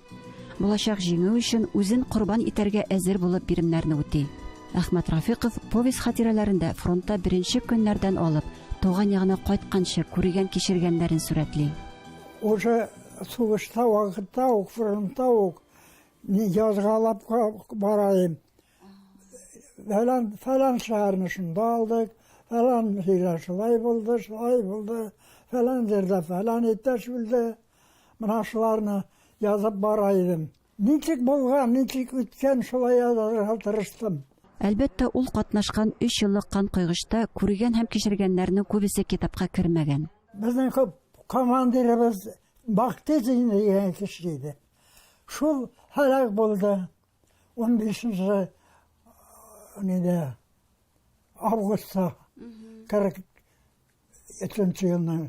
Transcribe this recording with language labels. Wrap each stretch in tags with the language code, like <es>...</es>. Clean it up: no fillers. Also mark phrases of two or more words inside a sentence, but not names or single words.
<tt>Булачак җиңү өчен үзен курбан итәргә әзер булып биремнәрне үти. Әхмәт Рафиков повесть хатирәләрендә фронтта беренче көннәрдән алып, туган ягына кайтканчы күргән кичергәннәрен сүрәтли. Уже сугышта вакытта ук, фронтта ук язгалап барайым. Falan şəhərini şunda aldıq, falan yerə şulay buldu, falan yerdə falan ittəş bildi. Buna şularını yazıb baraydım. Niçik bulğan, niçik ütkən şulay yazarğa tırıştım. Әлбәттә, ул катнашкан 3 еллык кан койгычта күргән һәм кичергәннәрнең күбесе китапка кермәгән. Безнең командирыбыз Бактизин дигән кеше иде. Шул һәлак булды 15 августта 43 елның.</tt>